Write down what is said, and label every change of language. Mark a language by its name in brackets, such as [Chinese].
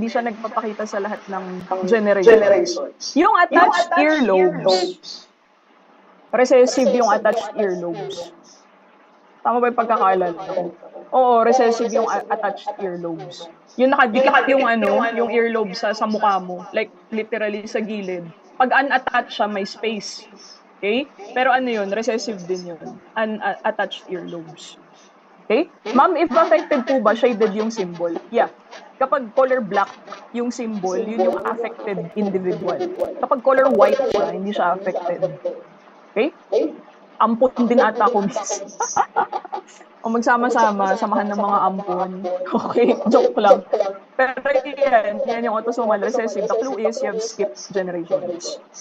[Filipino] Hindi siya nagpapakita sa lahat ng generations. Yung attached earlobes. Recessive yung attached earlobes. Tama ba yung pagkakaalala ko? Oo, recessive yung attached earlobes. Yung nakadikit yung earlobe sa mukha mo. Like, literally sa gilid. Pag unattached siya, may space. Okay? Pero yun, recessive din yun. Unattached earlobes. Okay? Ma'am, [English] if affected [Filipino] po ba, shaded yung symbol? Yeah. Kapag color black yung symbol, yun yung affected individual. Kapag color white siya, hindi siya affected. Okay? Ampun din ata ako, miss. O magsama-sama, samahan ng mga ampun. Okay, [English] joke lang. [Filipino] Pero yan yung autosomal recessive. [English] The clue is you have skipped generations.